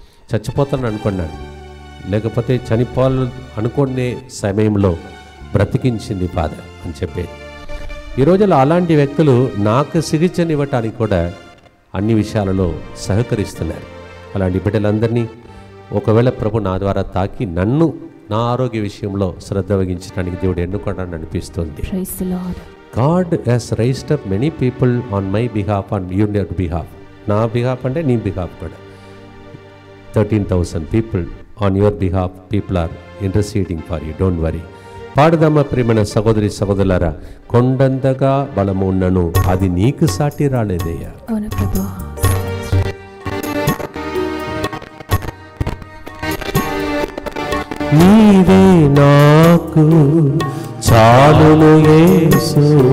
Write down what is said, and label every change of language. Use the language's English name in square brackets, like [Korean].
[Telugu] చచ్చిపోతాను అనుకున్నాను, లేకపోతే చనిపోవాలి అనుకునే సమయంలో బ్రతికించింది ఫాదర్ అని చెప్పేది. ఈ రోజుల్లో అలాంటి వ్యక్తులు నాకు సిగిచ్చనివ్వటానికి కూడా అన్ని విషయాలలో సహకరిస్తున్నారు. అలాంటి బిడ్డలందరినీ ఒకవేళ ప్రభు నా ద్వారా తాకి నన్ను నా ఆరోగ్య విషయంలో శ్రద్ధ వహించడానికి దేవుడు ఎన్నుకోవడానికి అనిపిస్తుంది. [English] Praise the Lord. God has raised up many people on my behalf and your behalf. [Telugu] నా బిహాఫ్ అంటే నీ బిహాఫ్ కూడా. [English] 13,000 people on your behalf, people are interceding for you. Don't worry. [Telugu] పాడుదమ్మ ప్రియమైన సహోదరి సహోదరులారా, కొండంతగా బలము ఉన్నను అది నీకు సాటి రాలేదయ్యా. అవును ప్రభు. నీవే నాకు చాలును యేసు,